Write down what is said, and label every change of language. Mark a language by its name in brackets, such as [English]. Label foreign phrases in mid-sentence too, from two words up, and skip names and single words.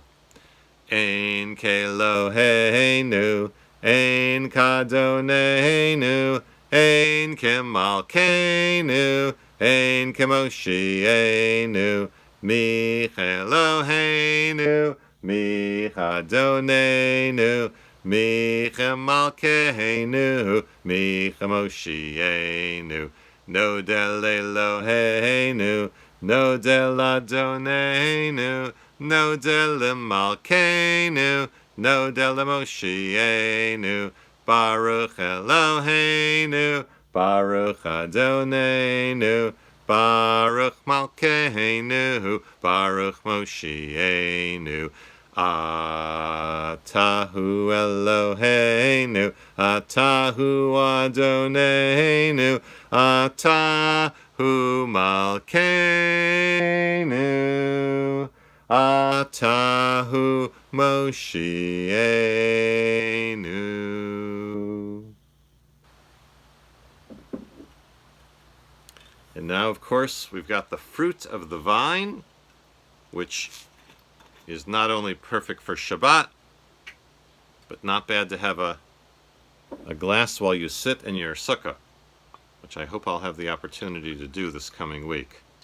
[Hebrew] אין כאלוהינו, אין כאדונינו, אין כמלכנו, אין כמושיענו, מי אלוהינו, מי אדונינו, מי כמלכנו, מי Chemoshienu, נודה לאלוהינו, נודה לאדונינו, נודה למלכנו, נודה למושיענו, ברוך אלוהינו, ברוך אדונינו, ברוך מלכנו, ברוך מושיענו. אתה הוא אלוהינו, אתה הוא אדונינו, אתה הוא מלכנו, אתה הוא מושיענו. [English] And now, of course, we've got the fruit of the vine, which is not only perfect for Shabbat, but not bad to have a glass while you sit in your sukkah, which I hope I'll have the opportunity to do this coming week.